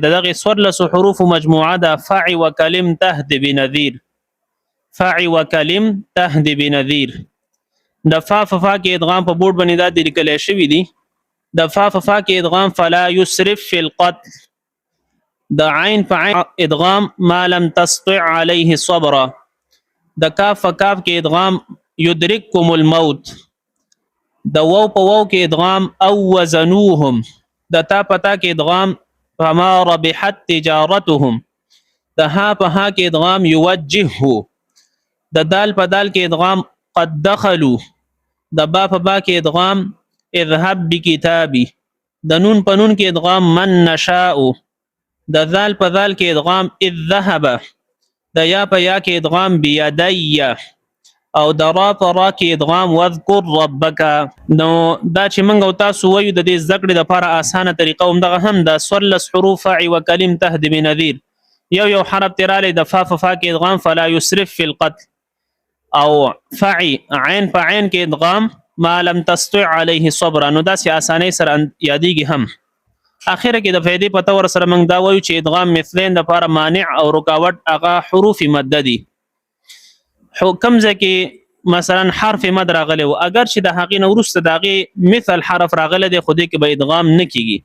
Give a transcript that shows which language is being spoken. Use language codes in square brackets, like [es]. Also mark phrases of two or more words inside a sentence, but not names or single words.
[ps] دغه 14 حروف مجموعه ده: [ar] فع وکلم تهد بنذیر، فع وکلم تهد بنذیر. [ps] د فا فا کې ادغام په بورډ باندې دا لیکل شوی دی. د فا فا کې ادغام [ar] فلا یسرف فی القتل. [ps] د عین فعین ادغام [ar] ما لم تستطع علیه صبرا. [ps] د کاف کاف کې ادغام [ar] یدرککم الموت. [ps] د واو په واو کې ادغام او وزنوهم. د تا پتا کې ادغام [ar] فما ربحت تجارتهم. [ps] د ها په ها کې ادغام یوجهه. د دال په دال کې ادغام [ar] قد دخلوا. [ps] د با په با کې ادغام [ar] اذهب بکتابی. [ps] د نون په نون کې ادغام [ar] من نشاء. [ps] د ذال په ذال کې ادغام [ar] اذ ذهب. [ps] د یا په یا کې ادغام بیدی. او د را په را کې ادغام [ar] واذکر ربک. [ps] نو دا چې موږ او تاسو وایو د دې زده کړې لپاره اسانه طریقه همدغه هم د 14 حروف [ar] فع وکلم تهد بنذیر. [ps] یو حرف ترالی د فا فا کې ادغام [ar] فلا یسرف فی القتل، [ps] او فع عین په عین کې ادغام [ar] ما لم تستطع علیه صبر. [ps] نو دا سي اسانه سره یادېږي هم. اخره کې د فائدې په تور سره موږ دا وایو چې ادغام مثلین لپاره مانع او رکاوټ هغه حروف مد دي. حکم ځکه مثلا حرف مد راغلی و، اگر چې د هغې نه وروسته د هغې مثل حرف راغلی دی، خو دې کې به ادغام نه کیږي.